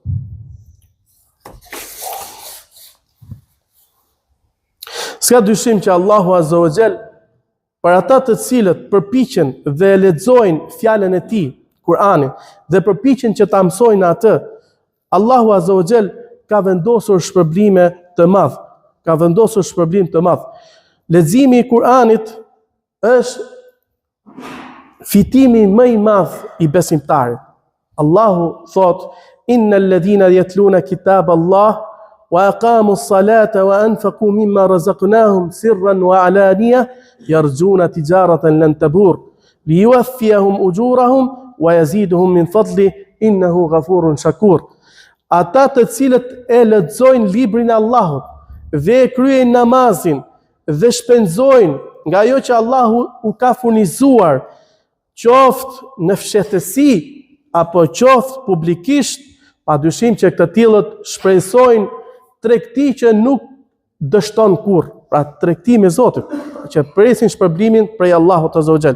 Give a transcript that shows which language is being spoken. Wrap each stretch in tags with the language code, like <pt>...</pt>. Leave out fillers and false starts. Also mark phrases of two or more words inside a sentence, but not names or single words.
<sq>S'ka dyshim që Allahu</sq> <ar>عز وجل</ar> <sq>për ata të cilët përpiqen dhe lexojnë fjalën e tij, Kur'anin, dhe përpiqen që ta mësojnë atë, Allahu</sq> <ar>عز وجل</ar> <sq>ka vendosur shpërblime të madh. Ka vendosur shpërblim të madh. Leximi i Kur'anit është fitimi më i madh i besimtarit. Allahu thot:</sq> <ar>"إن الذين يتلون كتاب الله وأقاموا الصلاة وأنفقوا مما رزقناهم سرا وعلانية يرجون تجارة لن تبور ليوفيهم أجورهم ويزيدهم من فضله إنه غفور شكور."</ar> <sq>Ata të cilët e lexojnë librin e Allahut dhe kryejnë namazin dhe shpenzojnë nga ajo që Allahu u ka furnizuar, qoftë në fshehtësi apo qoftë publikisht, padyshim që të tillët shpresojnë tregti që nuk dështon kurrë, pra tregti me Zotin, që presin shpërblimin prej Allahut</sq> <ar>عز وجل.</ar>